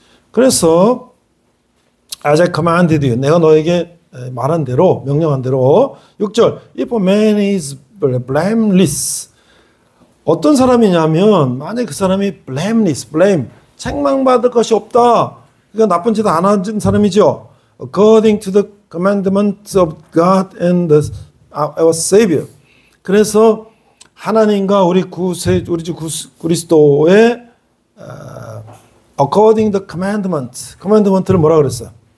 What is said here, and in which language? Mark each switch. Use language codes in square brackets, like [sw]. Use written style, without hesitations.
[ko] 그래서 [en] as I commanded you, [ko] 내가 너에게 말한 대로, 명령한 대로. 6절 [en] if a man is blameless, [ko] 어떤 사람이냐면 만약 그 사람이 blameless, 책망받을 것이 없다. 그러니까 나쁜 짓 안 한 사람이죠. [en] according to the commandments of God and our Savior. [ko] 그래서 하나님과 우리 주 그리스도의 [en] according the commandment [ko] 를 뭐라 그랬어요?